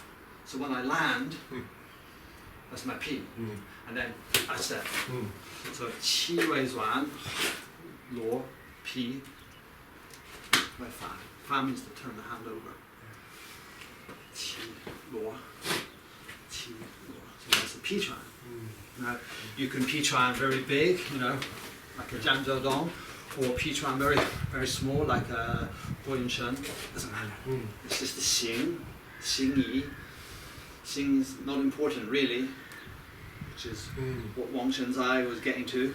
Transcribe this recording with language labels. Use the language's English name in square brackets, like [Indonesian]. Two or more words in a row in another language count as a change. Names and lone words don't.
[English] So when I land, that's my pi. And then I step. [Chinese] So qi wei zhuan, luo, pi, wei fan. [English] Fan means to turn the hand over. [Chinese] Qi, luo. [English] So that's a [Chinese] pi chuan. [English] Now you can [Chinese] pi chuan [English] very big, like a Jianzhou Dong, or [Chinese] pi chuan [English] very very small, like a Huoyun Shen. Doesn't matter. It's just the [Chinese] xing, xingyi. [English] Xing is not important really, which is what Wang Shenzai was getting to.